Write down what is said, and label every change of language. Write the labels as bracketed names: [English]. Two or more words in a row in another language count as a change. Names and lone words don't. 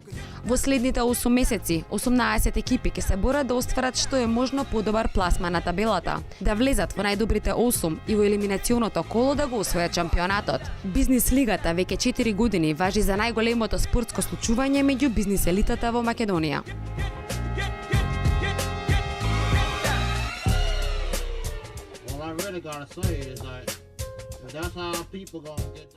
[Macedonian] Во следните 8 месеци, 18 екипи ќе се борат да остварат што е можно подобар пласма на табелата, да влезат во најдобрите 8 и во елиминационото коло да го освојат шампионатот. Бизнис лигата веќе 4 години важи за најголемото спортско случување меѓу бизнис елитата во Македонија. [English] All I really gotta say is that that's how people gonna get